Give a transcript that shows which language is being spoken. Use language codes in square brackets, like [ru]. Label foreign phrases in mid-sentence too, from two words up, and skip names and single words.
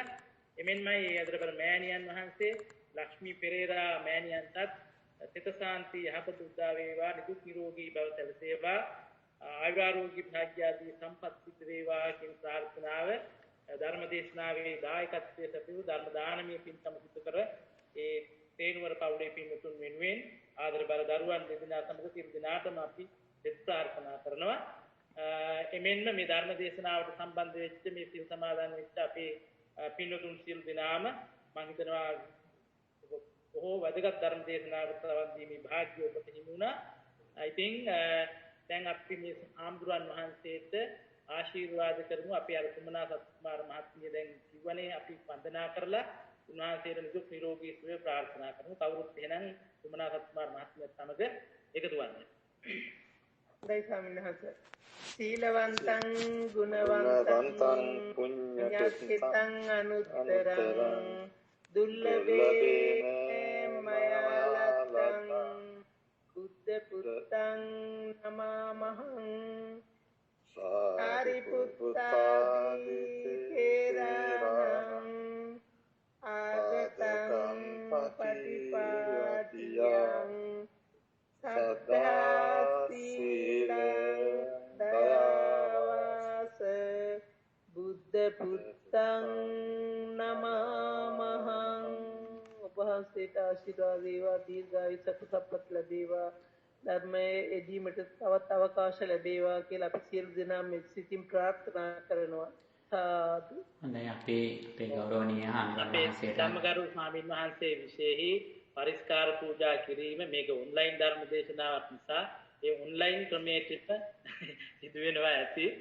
[si] එමෙන්මයි ඒ අදරබර මෑණියන් වහන්සේ ලක්ෂ්මී පෙරේරා මෑණියන්ටත් සිත සාන්ති යහපත උදා වේවා, නිදුක් නිරෝගී බව සැලසේවා, ආයුරාෝග්‍ය භාග්‍ය ආදී සම්පත් සිද්ධ වේවා කියන ප්‍රාර්ථනාව ධර්ම දේශනාවේ දායකත්වයේ සැපයූ ධර්ම දානමය පින්කම සිදු කර ඒ තේනුවර පවුලේ පින්තුන් වෙනුවෙන් ආදරබර දරුවන් දෙදෙනා සමග සියලු දෙනාටම අපි දෙත් ප්‍රාර්ථනා කරනවා. එමෙන්න මේ ධර්ම දේශනාවට සම්බන්ධ වෙච්ච මේ සිල් සමාදන් වෙච්ච අපේ පින්තුන් සියලු දෙනාම මම හිතනවා බොහෝ වැදගත් ධර්ම දේශනාවකට සවන් දීමේ භාග්‍ය ඔබට හිමි වුණා. [en] I think [si] දැන් අපි මේ ආම්දුරන් වහන්සේට ආශිර්වාද කරමු. අපි අර කුමනා සත්කුමාර මහත්මිය දැන් කිව්වනේ අපි වන්දනා කරලා උන්වහන්සේට නිදුක් නිරෝගී සුවය ප්‍රාර්ථනා කරමු. කවුරුත් එහෙනම් කුමනා සත්කුමාර මහත්මියත් සමග එකතු වන්න. හොඳයි ස්වාමීන් වහන්සේ. [pi] සීලවන්තං ගුණවන්තං පුඤ්ඤතිතං අනුත්තරං දුර්ලභේ මයාලතං බුද්ධ පුත්තං නමාමහං සාරිපුත්තාදී තේරණං ආගතං පටිපාටියං සද්ධා සීලං දයාවාස බුද්ධ පුත්තං නමාමහං. [si] ඔබ වහන්සේට ආශිර්වාද වේවා, දීර්ඝායුෂ සම්පත් ලැබේවා, ධර්මයේ එදීමට තවත් අවකාශ ලැබේවා කියලා අපි සියලු දෙනා මෙත් සිතින් ප්‍රාර්ථනා කරනවා. සාදු. හොඳයි අපේ ගෞරවනීය අපේ ධම්මගරු ස්වාමීන් වහන්සේ විශේෂයි පරිස්කාර පූජා කිරීම මේක ඔන්ලයින් ධර්ම දේශනාවක් නිසා ඒ ඔන්ලයින් ක්‍රමයට සිදු වෙනවා ඇති.